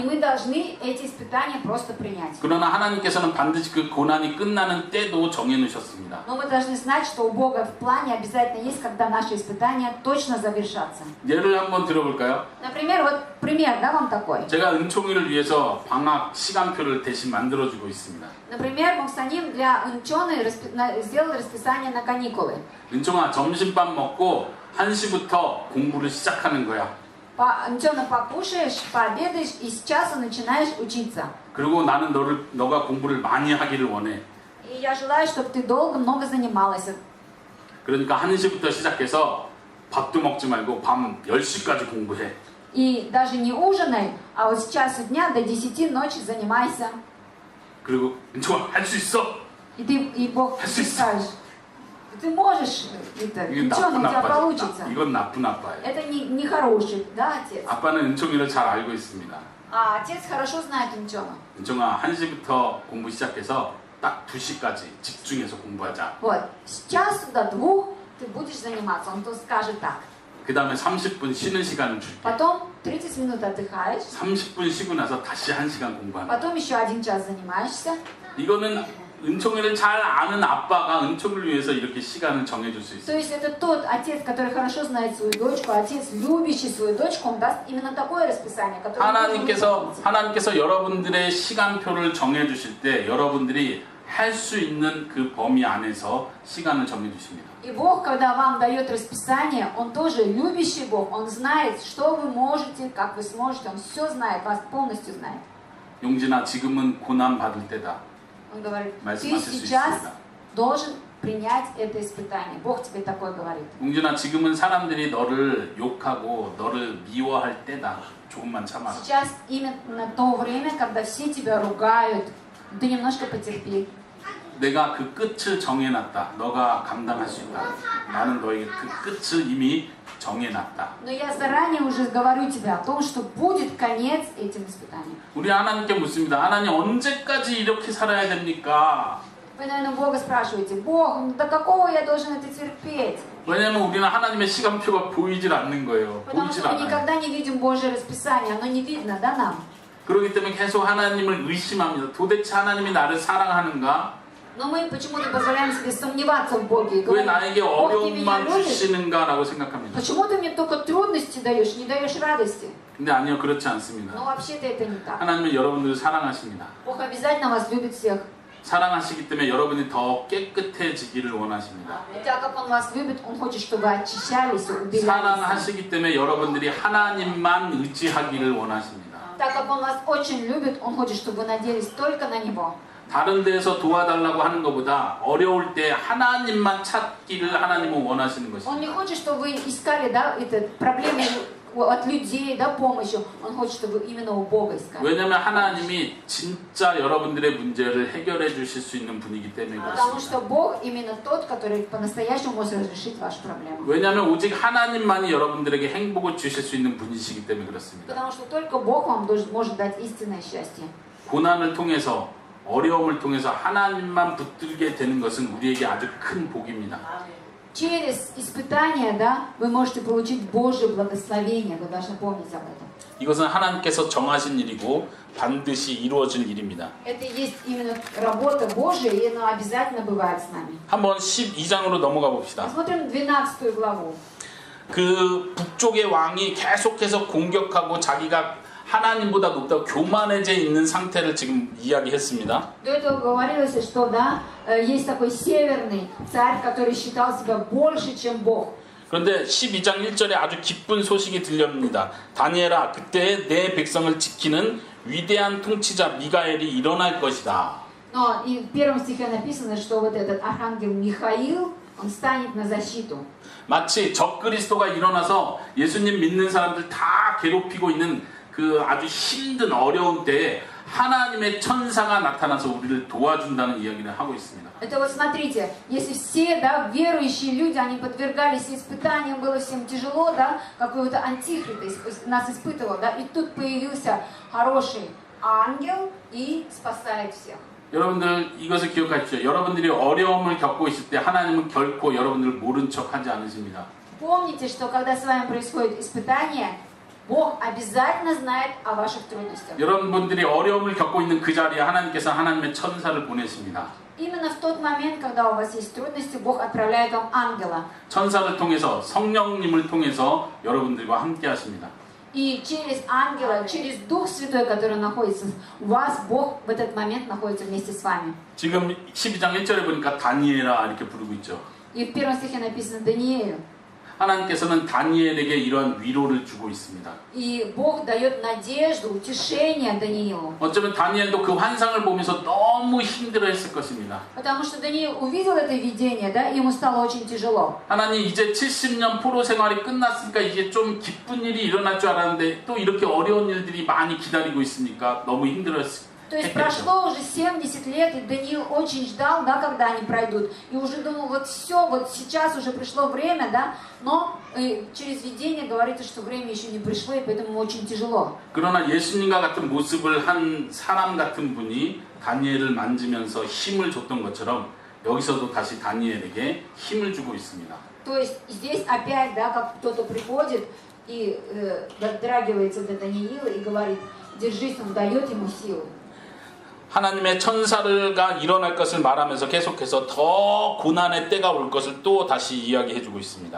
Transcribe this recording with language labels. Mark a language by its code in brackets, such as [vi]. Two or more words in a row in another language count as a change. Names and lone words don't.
[ru] мы должны эти испытания просто принять. [ko] 그러나 하나님께서는 반드시 그 고난이 끝나는 때도 정해 놓으셨습니다. [ru] Но мы должны знать, что у Бога в плане обязательно есть, когда наши испытания точно завершатся. [ko] 예를 한번 들어볼까요? [ru] Например, вот пример, да, вам такой. [ko] 제가 은총이를 위해서 방학 시간표를 대신 만들어주고 있습니다. [ru] Например, Моксаним для Унчоны сделал расписание на каникулы. [ko] 은총아, 점심밥 먹고 1시부터 공부를 시작하는 거야. [ru] Унчона, покушаешь, пообедаешь, и с часу начинаешь учиться. [ko] 그리고 나는 너가 공부를 많이 하기를 원해. [ru] И я желаю, чтобы ты долго, много занималась. [ko] 그러니까 1시부터 시작해서 밥도 먹지 말고 밤 10시까지 공부해. [ru] И даже не ужинай, а вот с часу дня до 10 ночи занимайся. [ko] 그리고 은총아, 할 수 있어. [ru] И Бог [ko] 할수 있어. [ru] скажешь, ты можешь это, [ko] 이건 [ru] Унчона, у тебя [ko] 나쁜 [ru] получится. [ko] 아빠. 이건 나쁜 아빠예요. [ru] Это не хороший, да, отец? [ko] 아빠는 은총이를 잘 알고 있습니다. [ru] А отец хорошо знает Унчона. [ko] 은총아, 1시부터 공부 시작해서 딱 2시까지 집중해서 공부하자. [ru] Вот, с часу до 2 ты будешь заниматься. Он то скажет так. [ko] 그 다음에 30분 쉬는 시간을 줄게. [ru] Потом 30 минут отдыхаешь. [ko] 30분 쉬고 나서 다시 1시간 공부하는 거야. [ru] Потом еще 1 час занимаешься. [ko] 이거는 은총이를 잘 아는 아빠가 은총을 위해서 이렇게 시간을 정해줄 수 [ru] То [ko] 있어요. [ru] есть это тот отец, который хорошо знает свою дочку, отец, любящий свою дочку, он даст именно такое расписание, которое [ko] 하나님께서 여러분들의 시간표를 정해주실 때 여러분들이 할 수 있는 그 범위 안에서 시간을 정해주십니다. [ru] И Бог, когда вам дает расписание, Он тоже любящий Бог, Он знает, что вы можете, как вы сможете, Он все знает, вас полностью знает. [ko] 용진아, 지금은 고난 받을 때다. [ru] Он говорит, ты [ko] 말씀하실 수 [ru] сейчас [ko] 있습니다. [ru] должен принять это испытание. Бог тебе такое говорит. [ko] 용진아, 지금은 사람들이 너를 욕하고 너를 미워할 때다. 조금만 참아라. [ru] Сейчас именно то время, когда все тебя ругают, ты немножко потерпи. [ko] 내가 그 끝을 정해놨다. 너가 감당할 수 있다. 나는 너에게 그 끝을 이미 정해놨다. [ru] Но я заранее уже говорю тебе о том, что будет конец этим испытаниям. [ko] 우리 하나님께 묻습니다. 하나님, 언제까지 이렇게 살아야 됩니까? [ru] Вы, наверное, Бога спрашиваете, Бог, ну до какого я должен это терпеть? [ko] 왜냐하면 우리는 하나님의 시간표가 보이질 않는 거예요. [ru] Потому [ko] 보이질 [ru] что мы [ko] 않아요. [ru] никогда не видим Божье расписание, оно не видно, да, нам? [ko] 그렇기 때문에 계속 하나님을 의심합니다. 도대체 하나님이 나를 사랑하는가? [ru] Но мы почему-то позволяем себе сомневаться в Боге и [ko] 왜 [ru] говорим, [ko] 나에게 [ru] Бог, ты меня [ko] 어려움만 [ru] любишь? [ko] 주시는가라고 생각합니다. [ru] Почему ты мне только трудности даешь, не даешь радости? [ko] 근데 아니요, 그렇지 [ru] Но [ko] 않습니다. [ru] вообще-то это не так. [ko] 하나님은 여러분들을 사랑하십니다. [ru] Бог обязательно вас любит всех. [ko] 사랑하시기 때문에 여러분이 더 깨끗해지기를 원하십니다. [ru] И так как Он вас любит, Он хочет, чтобы вы очищались и убелялись. [ko] 사랑하시기 때문에 여러분들이 하나님만 의지하기를 원하십니다. [ru] Так как Он вас очень любит, Он хочет, чтобы вы надеялись только на Него. [ko] 다른 데서 도와달라고 하는 것보다 어려울 때 하나님만 찾기를 하나님은 원하시는 [ru] Он [ko] 것입니다. [ru] не хочет, чтобы вы искали, да, это, проблемы от людей, да, помощью. Он хочет, чтобы вы именно у Бога искали. [ko] 왜냐하면 하나님이 진짜 여러분들의 문제를 해결해 주실 수 있는 분이기 때문에 [ru] Потому что [ko] 그렇습니다. [ru] Бог именно тот, который по-настоящему может разрешить вашу проблему. [ko] 왜냐하면 오직 하나님만이 여러분들에게 행복을 주실 수 있는 분이시기 때문에 그렇습니다. [ru] Потому что только Бог вам может дать истинное счастье. [ko] 고난을 통해서 어려움을 통해서 하나님만 붙들게 되는 것은 우리에게 아주 큰 복입니다. [ru] Через испытания, да, вы можете получить Божье благословение. Вы должны помнить об этом. [ko] 이것은 하나님께서 정하신 일이고 반드시 이루어질 일입니다. [ru] Это и есть именно работа Божья, и она обязательно бывает с нами. [ko] 한번 12장으로 넘어가 봅시다. [ru] Посмотрим 12 главу. [ko] 그 북쪽의 왕이 계속해서 공격하고 자기가 하나님보다 높다고 교만해져 있는 상태를 지금 이야기했습니다. [ru] До этого говорилось, что да, есть такой северный царь, который считал себя больше, чем Бог. [ko] 그런데 12장 1절에 아주 기쁜 소식이 들려옵니다. 다니엘아, 그때 내 백성을 지키는 위대한 통치자 미가엘이 일어날 것이다. [ru] Но и в первом стихе написано, что вот этот архангел Михаил, он станет на защиту. [ko] 마치 적그리스도가 일어나서 예수님 믿는 사람들 다 괴롭히고 있는 그 아주 힘든 어려운 때에 하나님의 천사가 나타나서 우리를 도와준다는 이야기를 하고 있습니다. [ru] Это вот смотрите, если все, да, верующие люди, они подвергались испытаниям, было всем тяжело, да, какой-то антихрист нас испытывал, да, и тут появился хороший ангел и спасает всех. [ko] 여러분들 이것을 기억하십시오. 여러분들이 어려움을 겪고 있을 때 하나님은 결코 여러분들을 모른 척하지 않으십니다. [ru] Помните, что когда с вами происходит испытание, Бог обязательно знает о ваших трудностях. [ko] 여러분들이 어려움을 겪고 있는 그 자리에 하나님께서 하나님의 천사를 보내십니다. [ru] Именно в тот момент, когда у вас есть трудности, Бог отправляет вам ангела. [ko] 천사를 통해서 성령님을 통해서 여러분들과 함께 하십니다. [ru] И через ангела, через Дух Святой, который находится у вас, Бог в этот момент находится вместе с вами. [ko] 지금 12장 1절에 보니까 다니엘아 이렇게 부르고 있죠. [ru] И в первом стихе написано Даниэлю. [ko] 하나님께서는 다니엘에게 이러한 위로를 주고 있습니다. [ru] И Бог дает надежду, утешение Даниилу. [ko] 어쩌면 다니엘도 그 환상을 보면서 너무 힘들어했을 것입니다. [ru] Потому что Даниил увидел это видение, да, и ему стало очень тяжело. [ko] 하나님 이제 70년 포로 생활이 끝났으니까 이제 좀 기쁜 일이 일어날 줄 알았는데 또 이렇게 어려운 일들이 많이 기다리고 있으니까 너무 힘들었을 [ru] То есть прошло уже 70 лет, и Даниил очень ждал, да, когда они пройдут. И уже думал, вот все, вот сейчас уже пришло время, да, но через видение говорится, что время еще не пришло, и поэтому ему очень тяжело. [ko] 그러나 예수님과 같은 모습을 한 사람 같은 분이 다니엘을 만지면서 힘을 줬던 것처럼 여기서도 다시 다니엘에게 힘을 주고 있습니다. [ru] То есть здесь опять, да, как кто-то приходит и дотрагивается до Даниила и говорит, держись, он дает ему силы. [ko] 하나님의 천사가 일어날 것을 말하면서 계속해서 더 고난의 때가 올 것을 또 다시 이야기해주고 있습니다.